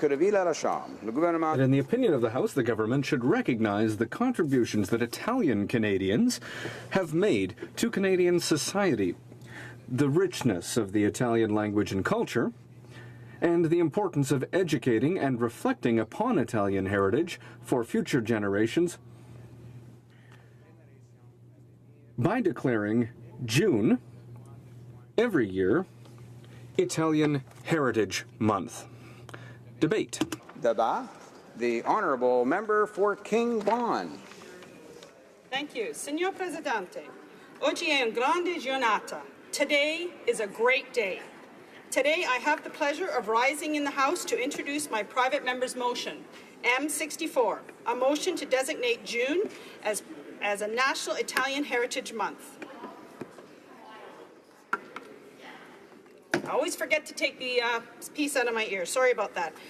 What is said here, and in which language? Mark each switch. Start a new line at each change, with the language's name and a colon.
English: in the opinion of the House, the government should recognize the contributions that Italian Canadians have made to Canadian society, the richness of the Italian language and culture, and the importance of educating and reflecting upon Italian heritage for future generations by declaring June every year Italian Heritage Month. Debate.
French: Débat.
English: The Honourable Member for King Vaughan. Thank you.
Italian: Signor Presidente, oggi è un grande giornata.
English: Today is a great day. Today I have the pleasure of rising in the House to introduce my private member's motion, M64, a motion to designate June as a National Italian Heritage Month. I always forget to take the piece out of my ear. Sorry about that.